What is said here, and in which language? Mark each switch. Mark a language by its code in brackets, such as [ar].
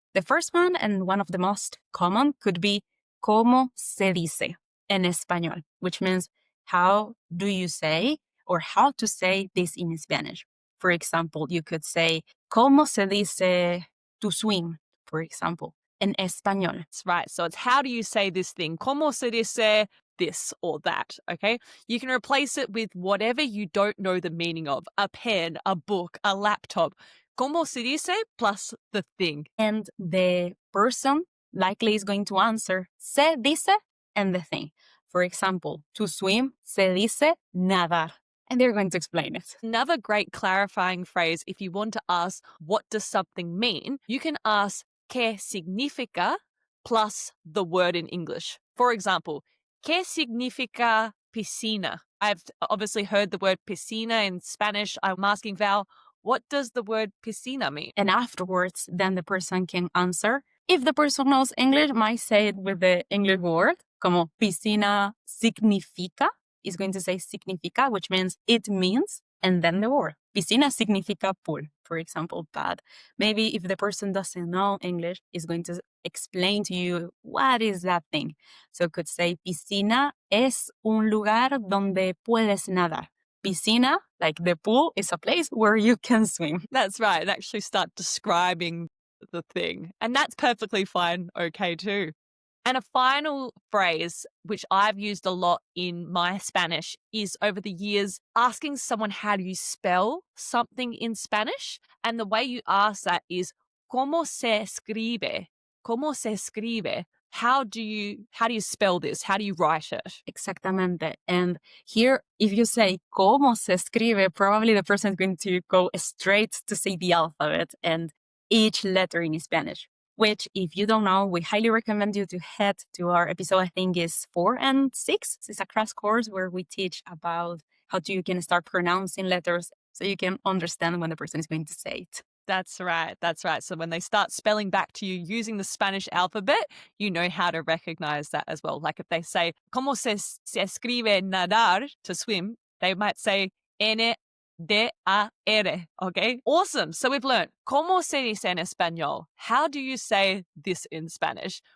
[en] The first one, and one of the most common, could be [es] ¿Cómo se dice en español? [en] Which means, how do you say, or how to say this in Spanish? For example, you could say, [es] ¿Cómo se dice [en] to swim? For example, in español. That's right. So it's how do you say this thing? [es] ¿Cómo se dice [en] this or that? Okay. You can replace it with whatever you don't know the meaning of: a pen, a book, a laptop. [es] ¿Cómo se dice [en] plus the thing. And the person likely is going to answer [es] se dice [en] and the thing. For example, to swim, [es] se dice nadar. [en] And they're going to explain it. Another great clarifying phrase, if you want to ask, what does something mean? You can ask, [es] ¿qué significa? [en] Plus the word in English. For example, [es] ¿qué significa piscina? [en] I've obviously heard the word piscina in Spanish. I'm asking Val, what does the word piscina mean? And afterwards, then the person can answer. If the person knows English, might say it with the English word, [es] como piscina significa, [en] is going to say significa, which means it means, and then the word. [es] Piscina significa [en] pool, for example, but maybe if the person doesn't know English, is going to explain to you what is that thing. So could say [es] piscina es un lugar donde puedes nadar. [en] Piscina, like the pool, is a place where you can swim. That's right. And actually start describing the thing. And that's perfectly fine. Okay, too. And a final phrase, which I've used a lot in my Spanish, is over the years asking someone how do you spell something in Spanish. And the way you ask that is, [es] ¿Cómo se escribe? ¿Cómo se escribe? [en] How do you spell this? How do you write it? [es] Exactamente. [en] And here, if you say [es] cómo se escribe, [en] probably the person is going to go straight to say the alphabet and each letter in Spanish. Which, if you don't know, we highly recommend you to head to our episode, I think is 4 and 6. It's a crash course where we teach about how you can start pronouncing letters so you can understand when the person is going to say it. That's right. That's right. So when they start spelling back to you using the Spanish alphabet, you know how to recognize that as well. Like if they say, [es] ¿Cómo se escribe nadar, [en] to swim? They might say N-D-A-R. Okay. Awesome. So we've learned [es] ¿Cómo se dice en español? [en] How do you say this in Spanish?